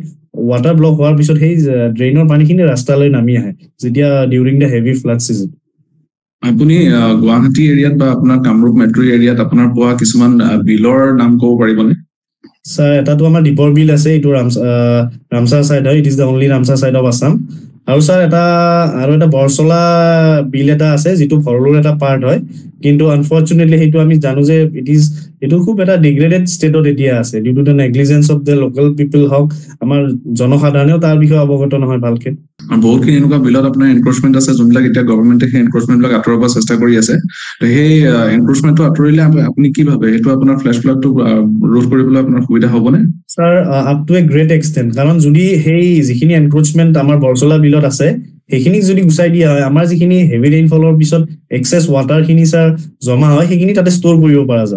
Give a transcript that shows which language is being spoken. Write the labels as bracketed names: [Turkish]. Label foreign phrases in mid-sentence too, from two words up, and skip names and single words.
[English] water block [Assamese] হোৱাৰ পিছত সেই ড্ৰেইনৰ পানীখিনি ৰাস্তালৈ নামি আহে যেতিয়া [English] during the heavy flood season. [Assamese] আপুনি গুৱাহাটী এৰিয়াত বা আপোনাৰ কামৰূপ মেট্ৰ' এৰিয়াত আপোনাৰ পোৱা কিছুমান বিলৰ নাম ক'ব পাৰিবনে? স্যাৰ, এটাতো আমাৰ দীপৰ বিল আছে, এইটো ৰামচাৰ চাইড হয়, [English] It is the only Ramsar site of Assam. [Assamese] আৰু স্যাৰ এটা বৰচলা বিল এটা আছে, যিটো ভৰলুৰ এটা পাৰ্ট হয়, কিন্তু আনফৰ্চুনেটলি সেইটো আমি জানো যে এইটো খুব এটা ডিগ্ৰেডেড ষ্টেটত এতিয়া আছে, [English] due to the negligence of the local people [Assamese] হওক, আমাৰ জনসাধাৰণেও তাৰ বিষয়ে অৱগত নহয় ভালকে। বহুতখিনি এনেকুৱা বিলত আপোনাৰ এনক্ৰচমেন্ট আছে, যোনবিলাক এতিয়া গভৰ্ণমেণ্টে সেই এনক্ৰচমেন্টবিলাক আঁতৰাব চেষ্টা কৰি আছে। তো সেই এনক্ৰচমেন্টটো আঁতৰিলে আপুনি কি ভাবে, সেইটো আপোনাৰ ফ্লেছ ফ্লাডটো ৰোধ কৰিবলৈ আপোনাৰ সুবিধা হ'বনে? স্যাৰ, [English] up to a great extent, [Assamese] কাৰণ যদি সেই যিখিনি এনক্ৰচমেন্ট আমাৰ বৰচলা বিলত আছে সেইখিনিক যদি গুচাই দিয়া হয়, আমাৰ যিখিনি হেভি ৰেইনফলৰ পিছত এক্সেছ ৱাটাৰখিনি স্যাৰ জমা হয়, সেইখিনি তাতে ষ্ট'ৰ কৰিব পৰা যাব।